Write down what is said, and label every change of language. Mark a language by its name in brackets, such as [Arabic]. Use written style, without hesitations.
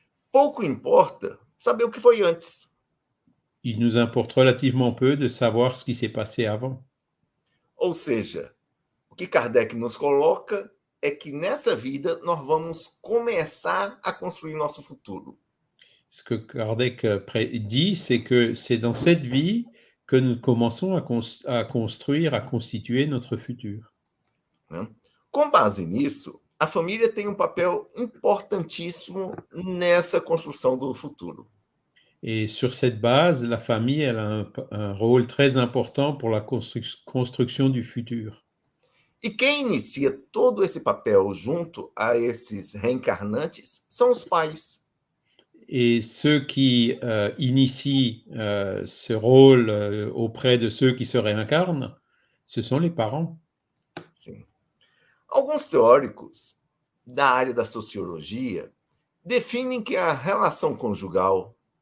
[Portuguese] Pouco importa saber o que foi antes. [French] Il nous importe relativement peu de savoir ce qui s'est passé avant. [Portuguese] Ou seja, o que Kardec nos coloca é que nessa vida nós vamos começar a construir nosso futuro. [French] Ce que Kardec dit, c'est que c'est dans cette vie que nous commençons à construire, à constituer notre futur. [Portuguese] Com base nisso, a família tem um papel importantíssimo nessa construção do futuro. [French] Et sur cette base, la famille elle a un rôle très important pour la construction du futur. [Portuguese] E quem inicia todo esse papel junto a esses reencarnantes são os pais. [French] Et ceux qui initient ce rôle auprès de ceux qui se réincarnent, ce sont les parents. [Portuguese] Sim. Alguns teóricos da área da sociologia definem que a relação conjugal